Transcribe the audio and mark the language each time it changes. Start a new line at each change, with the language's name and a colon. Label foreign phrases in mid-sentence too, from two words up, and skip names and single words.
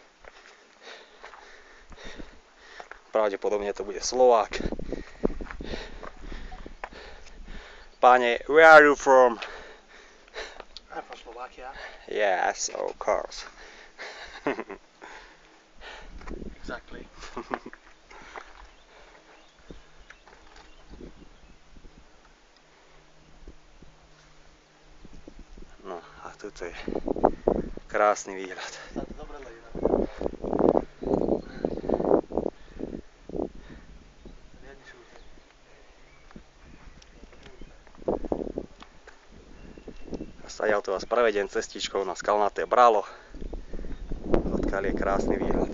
Slovak: Pravdepodobne to bude Slovák. Pane,
English: where are you from? I'm from Slovakia. Yes, of course. Exactly.
Slovak: No a tuto je krásny výhľad. Sa to dobre leje na riadne šúrte. A stadiaľto vás prevedem cestičkou na skalnaté Bralo, odkiaľ je krásny výhľad.